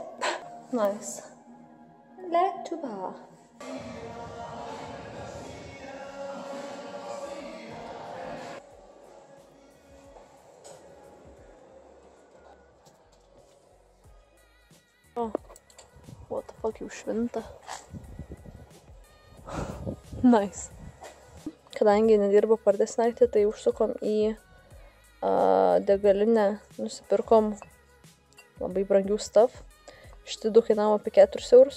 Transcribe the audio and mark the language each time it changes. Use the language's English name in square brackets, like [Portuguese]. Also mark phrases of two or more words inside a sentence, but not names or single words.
[Lithuanian] Nice. Lietuva. [English] What the fuck, [Lithuanian] jau švinta. Nice. Kadangi nedirbo pardės naktį, tai užsukom į degalinę, nusipirkom labai brangių stuff. Šitai du kainavo apie 4 eurus.